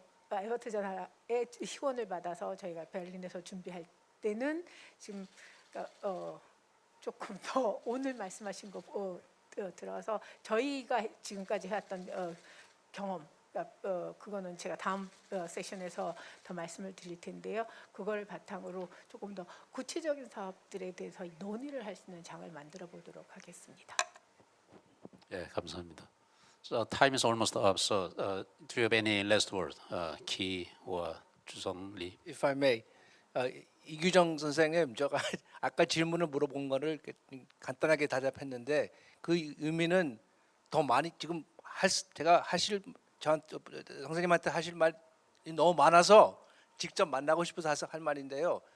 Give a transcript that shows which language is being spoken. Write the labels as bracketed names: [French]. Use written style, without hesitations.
[Korean] 에버트 재단의 후원을 받아서 저희가 베를린에서 준비할 때는 지금 그러니까 조금 더 오늘 말씀하신 거 들어서 저희가 지금까지 해왔던 경험, 그거는 제가 다음 세션에서 더 말씀을 드릴 텐데요. 그걸 바탕으로 조금 더 구체적인 사업들에 대해서 논의를 할 수 있는 장을 만들어 보도록 하겠습니다. 예, 감사합니다. [English] So time is almost up. So do you have any last word, Ki or 주성리? If I may, [Korean] 이규정 선생님, 제가 아까 질문을 물어본 거를 간단하게 대답했는데 그 의미는 더 많이 지금 제가 선생님한테 하실 말이 너무 많아서 직접 만나고 싶어서 할 말인데요.